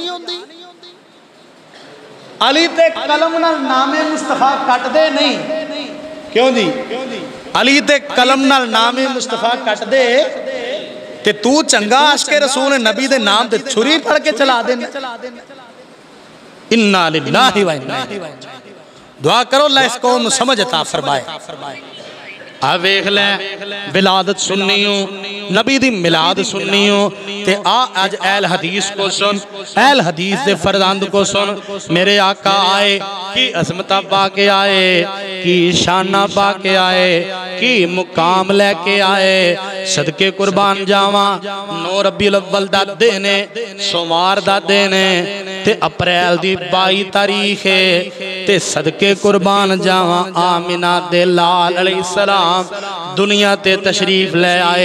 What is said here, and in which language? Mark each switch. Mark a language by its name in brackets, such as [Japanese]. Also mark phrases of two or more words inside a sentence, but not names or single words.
[Punjabi] علی تے قلم نال نامِ مصطفیٰ کٹ دے نہیں کیوں جی? علی تے قلم نال نامِ مصطفیٰ کٹ دے تے توں چنگا عاشقِ رسول نبی دے ناں تے چھری پھڑ کے چلا دے. [Arabic] إنا لله وإنا إليه راجعون. [Punjabi] دعا کرو اللہ اس قوم نوں سمجھ عطا فرمائے. آ ویکھ لے ولادت سنی ہو، نبی دی میلاد سنی ہو تے آ اج اہلِ حدیث کو سن، اہلِ حدیث دے فرزند کو سن. میرے آقا آئے کی عظمتاں پا کے آئے، کی شاناں پا کے آئے، کی مقام لے کے آئے. صدقے قربان جاواں، 9 ربیع الاول دا دن ہے، سوموار دا دن ہے تے اپریل دی 22 تاریخ ہے تے صدقے قربان جاواں آمنہ دے لال علیہ السلام دنیا تے تشریف لے آئے.